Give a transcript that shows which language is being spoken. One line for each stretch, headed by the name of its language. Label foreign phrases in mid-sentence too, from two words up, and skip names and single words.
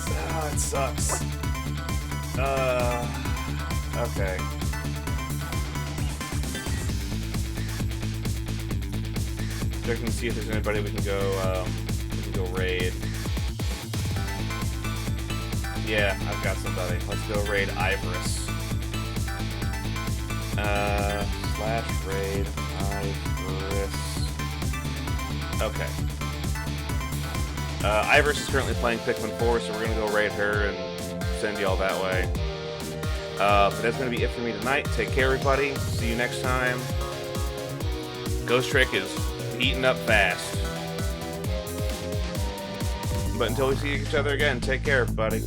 English: Oh, it sucks. Okay. Checking to see if there's anybody we can go raid. Yeah, I've got somebody. Let's go raid Ivorus. /raid Ivorus. Okay. Ivorus is currently playing Pikmin 4, so we're gonna go raid her and send y'all that way. But that's gonna be it for me tonight. Take care, everybody. See you next time. Ghost Trick is heating up fast. But until we see each other again, take care, everybody.